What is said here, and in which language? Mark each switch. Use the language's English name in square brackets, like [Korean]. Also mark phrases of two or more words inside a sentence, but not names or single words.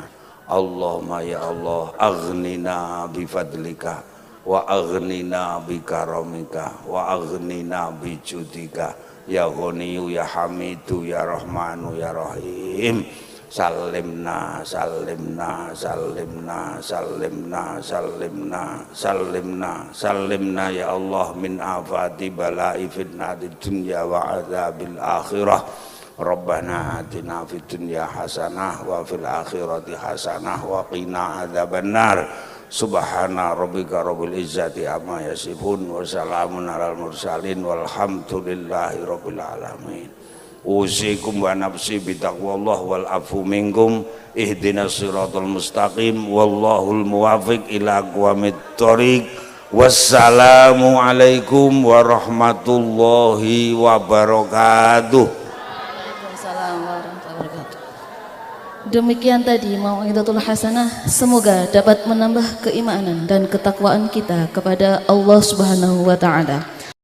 [Arabic] اللهم يا الله أغننا بفضلك وأغننا بكرمك وأغننا بجودك يا غني يا حميد يا رحمن يا رحيم. سلمنا سلمنا سلمنا سلمنا سلمنا سلمنا سلمنا يا الله من آفات البلاء فتنة الدنيا وعذاب الآخرة. ربنا آتنا في الدنيا حسنة وفي الآخرة حسنة وقنا عذاب النار. سبحان ربك رب العزة عما يصفون وسلام على المرسلين والحمد لله رب العالمين. أوصيكم ونفسي بتقوى الله والعفو منكم اهدنا الصراط المستقيم والله الموفق إلى أقوم الطريق. والسلام عليكم ورحمة الله وبركاته. [Indonesian] Demikian tadi [Arabic] موعظة الحسنة, [Indonesian] semoga dapat menambah keimanan dan ketakwaan kita kepada Allah [Arabic] سبحانه وتعالى.